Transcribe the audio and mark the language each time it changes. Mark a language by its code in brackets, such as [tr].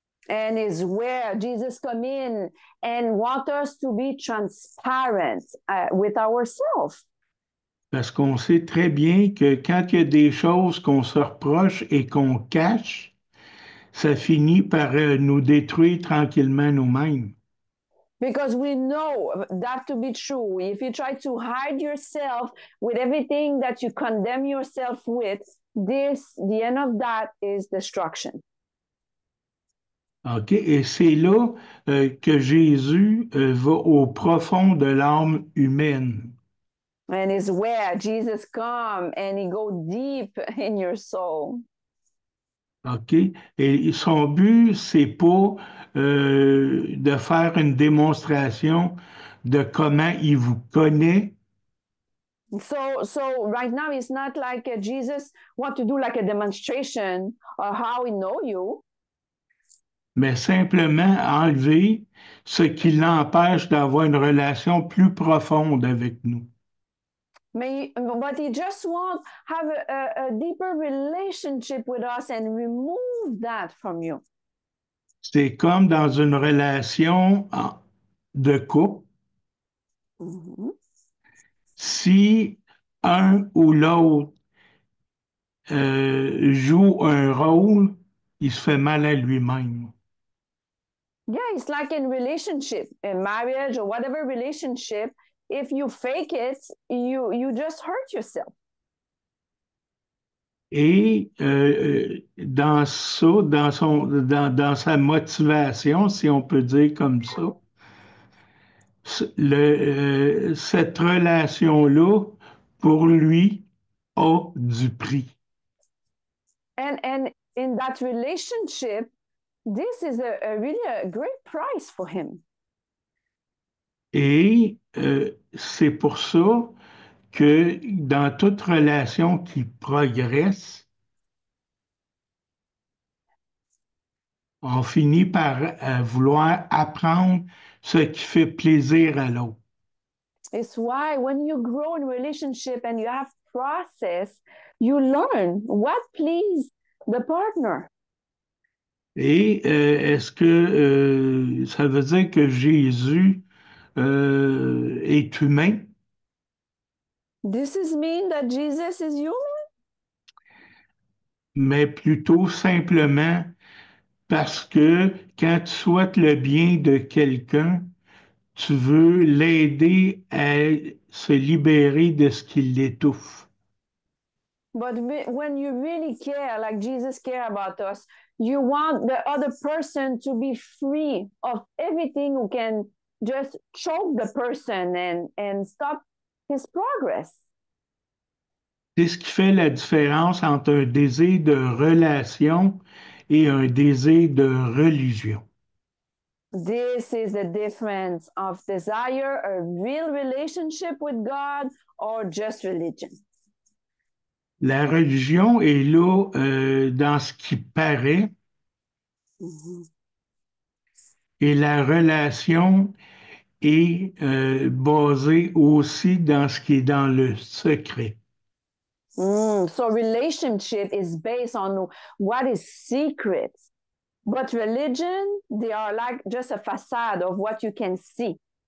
[en] And is where Jesus come in and want us to be transparent with ourselves. [fr] Parce qu'on sait très bien que quand il y a des choses qu'on se reproche et qu'on cache, ça finit par nous détruire tranquillement nous-mêmes. [en] Because we know that to be true. If you try to hide yourself with everything that you condemn yourself with, the end of that is destruction. OK? [fr] Et c'est là que Jésus va au profond de l'âme humaine. [en] And is where Jesus come and he go deep in your soul. OK? [fr] Et son but, c'est pas de faire une démonstration de comment il vous connaît, [en] So right now it's not like Jesus want to do like a demonstration of how he know you. [fr] mais simplement enlever ce qui l'empêche d'avoir une relation plus profonde avec nous. [en] But he just want have a deeper relationship with us and remove that from you. [fr] C'est comme dans une relation de couple. Mm-hmm. Si un ou l'autre joue un rôle, il se fait mal à lui-même. [en] Yeah, it's like in relationship, in marriage or whatever relationship. If you fake it, you just hurt yourself. [fr] Et dans ça, dans sa motivation, si on peut dire comme ça, cette relation-là, pour lui, a du prix. [en] And in that relationship, this is really a great price for him. [fr] Et c'est pour ça que dans toute relation qui progresse, on finit par vouloir apprendre ce qui fait plaisir à l'autre. [en] It's why when you grow in relationship and you have process, you learn what please the partner. [fr] Et est-ce que ça veut dire que Jésus est humain? [en] This is mean that Jesus is human? [fr] Mais plutôt simplement parce que quand tu souhaites le bien de quelqu'un, tu veux l'aider à se libérer de ce qui l'étouffe. [en] But when you really care, like Jesus care about us, you want the other person to be free of everything who can just choke the person and stop his progress. [fr] C'est ce qui fait la différence entre un désir de relation et un désir de religion. [en] This is the difference of desire, a real relationship with God, or just religion. [fr] La religion est là dans ce qui paraît et la relation est basée aussi dans ce qui est dans le secret. [en] So relationship is based on what is secret. But religion, they are like just a facade of what you can see.